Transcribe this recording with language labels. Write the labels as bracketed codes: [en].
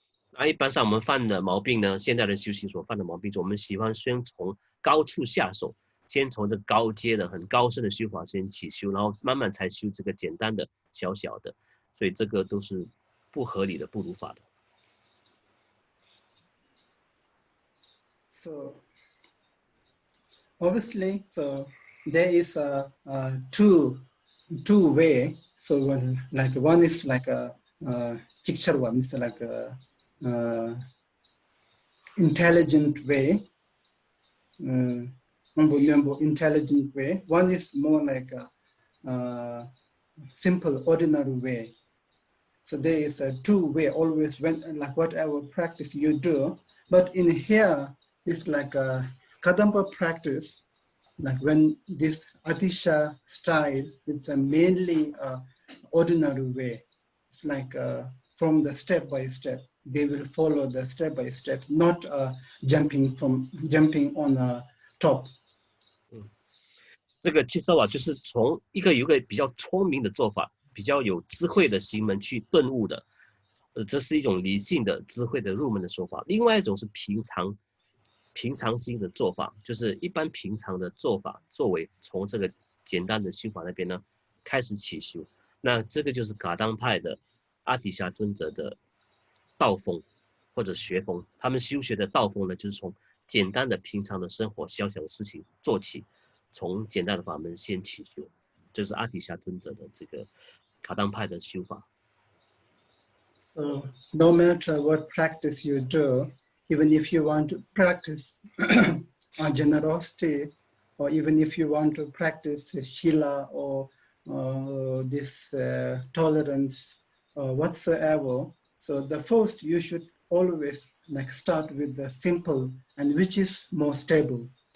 [zh] 那一般上我们犯的毛病呢，现代人修行所犯的毛病，就是我们喜欢先从高处下手，先从这高阶的、很高深的修法先起修，然后慢慢才修这个简单的、小小的，所以这个都是不合理的、不如法的。 [en] So obviously, so there is two way. So like one is like a picture one is like a intelligent way, intelligent way. One is more like a simple, ordinary way. So there is a two way always when like whatever practice you do. But in here, it's like a Kadampa practice. Like when this Atisha style, it's a mainly ordinary way. It's like from the step by step. They will follow the step by step, not jumping on top. [zh] 这个其实就是从有一个比较聪明的做法，比较有智慧的行门去顿悟的，这是一种理性的智慧的入门的说法。另外一种是平常心的做法，就是一般平常的做法，作为从这个简单的修法那边呢开始起修。那这个就是噶当派的阿底峡尊者的道风或者学风，他们修学的道风呢，就是从简单的平常的生活小小的事情做起，从简单的法门先起修，这是阿底峡尊者的这个噶当派的修法。 [en] So no matter what practice you do, even if you want to practice generosity, or even if you want to practice shila or this tolerance or whatsoever, so the first you should always like start with the simple and which is more stable.